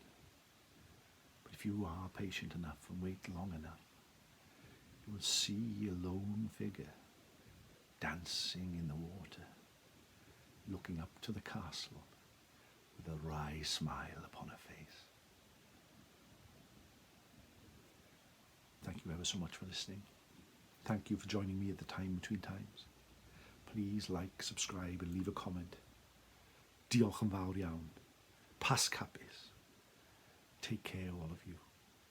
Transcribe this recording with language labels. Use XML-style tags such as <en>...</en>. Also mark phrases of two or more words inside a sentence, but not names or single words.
<en>But if you are patient enough and wait long enough, you will see a lone figure dancing in the water, looking up to the castle with a wry smile upon her face. Thank you ever so much for listening. Thank you for joining me at the time between times. Please like, subscribe and leave a comment.</en> <cy>Diolch yn fawr iawn. Pas capus.</cy> <en>Take care, all of you.</en>